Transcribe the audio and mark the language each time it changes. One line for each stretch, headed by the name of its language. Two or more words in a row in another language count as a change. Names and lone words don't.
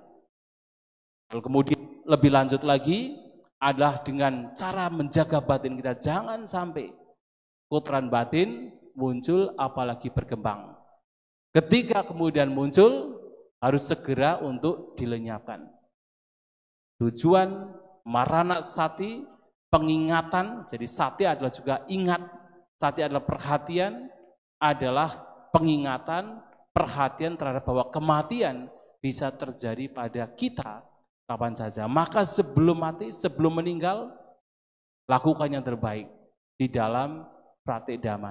Indonesian: Lalu kemudian lebih lanjut lagi adalah dengan cara menjaga batin kita. Jangan sampai kotoran batin muncul apalagi berkembang. Ketika kemudian muncul, harus segera untuk dilenyapkan. Tujuan
Pali: marana sati,
Indonesian: pengingatan. Jadi sati adalah juga ingat, sati adalah perhatian, adalah pengingatan, perhatian terhadap bahwa kematian bisa terjadi pada kita kapan saja. Maka sebelum mati, sebelum meninggal, lakukan yang terbaik di dalam praktik dhamma.